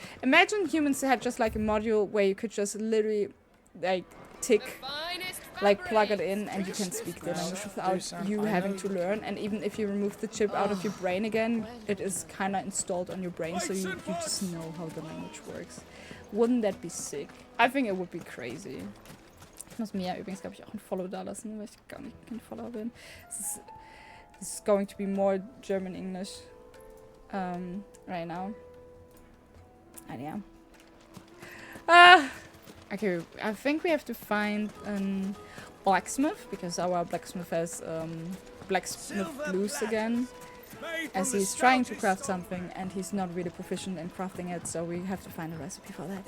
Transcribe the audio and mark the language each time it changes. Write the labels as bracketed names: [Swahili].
[English] Imagine humans had just like a module where you could just literally like tick, like plug it in and you can speak the language without you having to learn. And even if you remove the chip out of your brain again, it is kind of installed on your brain, so you just know how the language works. Wouldn't that be sick? I think it would be crazy. [German] Ich muss mir ja übrigens, glaube ich, auch ein Follow da lassen, weil ich gar nicht kein Follower bin. [English] This is going to be more German English right now. And yeah. Okay, I think we have to find a blacksmith, because our blacksmith has blacksmith blues again, as he's trying to craft something and he's not really proficient in crafting it, so we have to find a recipe for that.